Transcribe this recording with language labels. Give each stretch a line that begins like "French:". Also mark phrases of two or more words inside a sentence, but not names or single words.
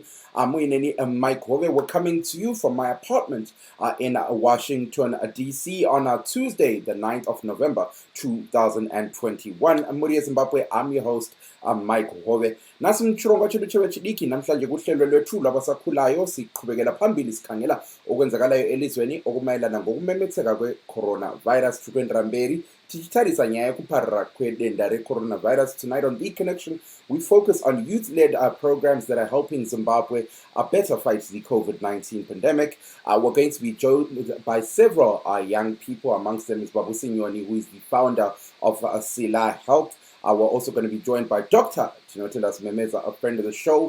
Shona: Muineni Mike Hove.
English: We're coming to you from my apartment in Washington, D.C. on Tuesday, the 9th of November, 2021.
Shona: Muri eZimbabwe,
English: I'm your host,
North Ndebele: Mike Hove. Nasi
Shona: mchirongwa chedu cheve chidiki
North Ndebele: namhlanje kuhlelo lwethu labasakhulayo siqhubekela phambili sikhangela okwenzakalayo elizweni okumayelana ngokumemetheka kwe-coronavirus
Shona: mberi tichitarisa nyaya yekuparara kwedenda re-coronavirus.
English: Tonight on The Connection, we focus on youth-led programs that are helping Zimbabwe better fight the COVID-19 pandemic. We're going to be joined by several young people, amongst them is Babu Sinyoni, who is the founder of Sila Health. We're also going to be joined by Dr. Tinotelas Memeza, a friend of the show.